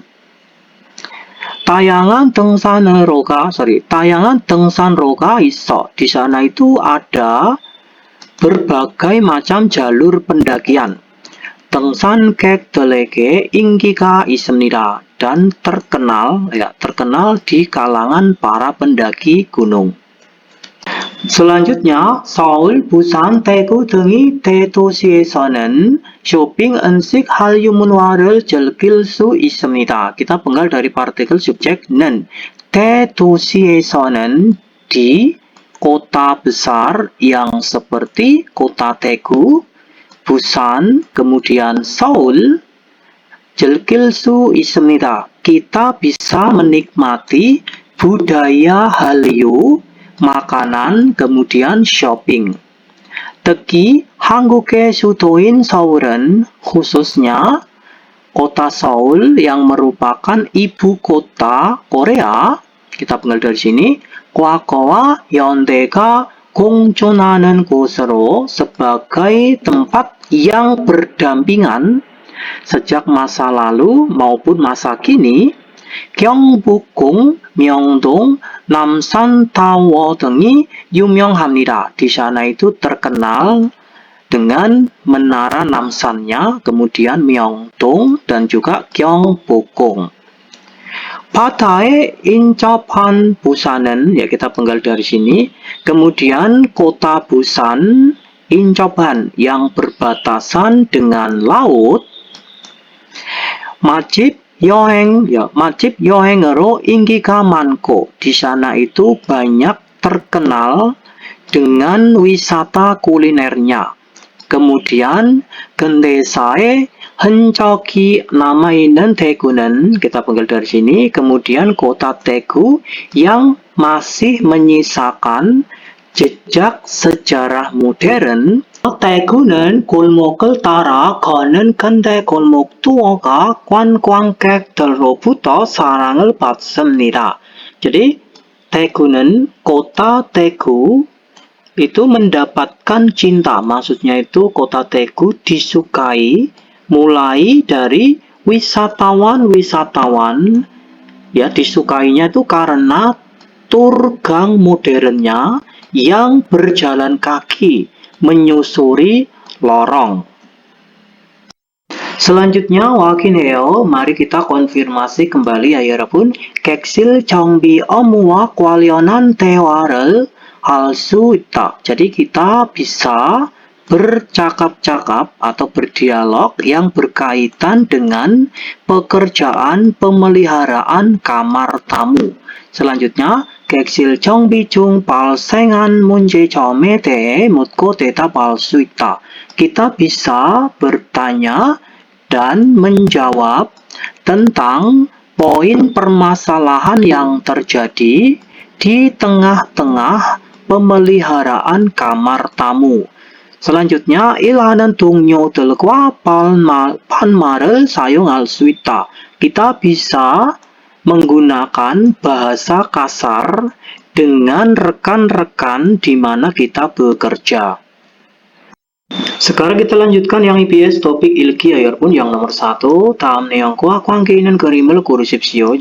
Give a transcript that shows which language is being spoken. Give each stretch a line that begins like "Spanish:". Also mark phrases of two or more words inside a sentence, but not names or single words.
Korean: tayangan 등산로가 있어.
Indonesian: Di sana itu ada berbagai macam jalur pendakian.
Korean: 등산객들에게 인기가 있습니다.
Indonesian: Dan terkenal di kalangan para pendaki gunung. Selanjutnya,
Korean: 서울, 부산, 대구 등이 대도시에서는 쇼핑, 음식, 한류 문화를 즐길 수 있습니다.
Indonesian: Kita penggal dari partikel subjek는. 대도시에서는 di kota besar yang seperti kota Daegu, Busan, kemudian Seoul,
Korean: 즐길 수 있습니다.
Indonesian: Kita bisa menikmati budaya Hallyu, makanan, kemudian shopping.
Korean: 특히 한국의 수도인 서울은,
Indonesian: khususnya kota Seoul yang merupakan ibu kota Korea. Kita pengal dari sini.
Korean: 과거와 현대가 공존하는 곳으로
Indonesian: sebagai tempat yang berdampingan sejak masa lalu maupun masa kini.
Korean: 경복궁, 명동, 남산타워 등이 유명합니다.
Indonesian: Di sana itu terkenal dengan menara Namsannya, kemudian Myeongdong dan juga Gyeongbokgung.
Korean: 바다에 인접한 부산은,
Indonesian: ya kita penggal dari sini. Kemudian kota Busan, 인접한 yang berbatasan dengan laut.
Korean: 맛집 여행, ya 맛집 여행으로 인기가 많고,
Indonesian: di sana itu banyak terkenal dengan wisata kulinernya.
Korean: Kemudian 근대사의 흔적이 남아있는 대구는,
Indonesian: kita panggil dari sini. Kemudian kota Daegu yang masih menyisakan jejak sejarah modern.
Korean: 대구는 골목을 따라 거는 근대 골목 투어가 관광객들로부터 사랑을 받습니다.
Indonesian: Jadi Daegu는, kota Daegu itu mendapatkan cinta, maksudnya itu kota Daegu disukai mulai dari wisatawan-wisatawan, ya disukainya itu karena tur gang modernnya yang berjalan kaki menyusuri lorong. Selanjutnya 확인해요. Mari kita konfirmasi kembali ya 여러분.
Korean: 객실 정비 업무와 관련한 대화를 할 수 있다.
Indonesian: Jadi kita bisa bercakap-cakap atau berdialog yang berkaitan dengan pekerjaan pemeliharaan kamar tamu. Selanjutnya,
Korean: 객실 정비 중 발생한 문제점에 대해 묻고 대답할 수 있다.
Indonesian: Kita bisa bertanya dan menjawab tentang poin permasalahan yang terjadi di tengah-tengah pemeliharaan kamar tamu. Selanjutnya,
Korean: 일하는 동료들과 반말을 사용할 수 있다.
Indonesian: Kita bisa menggunakan bahasa kasar dengan rekan-rekan di mana kita bekerja. Sekarang kita lanjutkan yang EBS topik ilki ya 여러분. Yang nomor 1,
Korean: 다음 내용과 관계 있는 그림을 고르십시오.